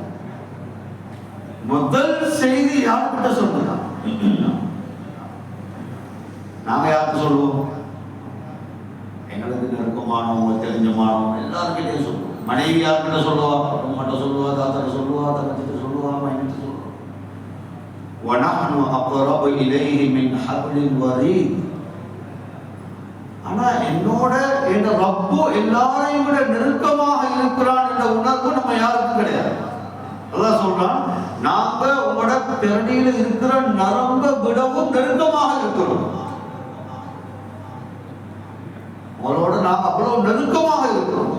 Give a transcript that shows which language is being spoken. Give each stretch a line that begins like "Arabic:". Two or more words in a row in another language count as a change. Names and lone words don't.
Tamil: முதல் செய்தி யார்கிட்ட சொன்னா? நாங்க யாருக்கு சொல்லுவோம்? எங்களுக்கு நெருக்கமானவங்க, தெரிஞ்சமானவங்க எல்லாருக்கிட்டையும் சொல்லுவோம். மனைவி யார்கிட்ட சொல்லுவா? அம்மாட்ட சொல்லுவா, தாத்தாட்ட சொல்லுவா, தங்கச்சிட்ட சொல்லுவா, மைனிட்ட சொல்லுவா.
Arabic: وَنَحْنُ أَقْرَبُ إِلَيْهِ مِنْ حَبْلِ الْوَرِيدِ.
Tamil: ஆனா என்னோட என் ரப்பு எல்லாரையும் விட நெருக்கமாக இருக்கிறான் என்ற உணர்வு நம்ம யாருக்கும் கிடையாது. அல்லாஹ் சொல்றான், நாங்க உங்களோட பெரடியில இருக்கிற நரம்ப விடவும் நெருக்கமாக இருக்கிறோம். உங்களோட நாங்க அவ்வளவு நெருக்கமாக இருக்கிறோம்.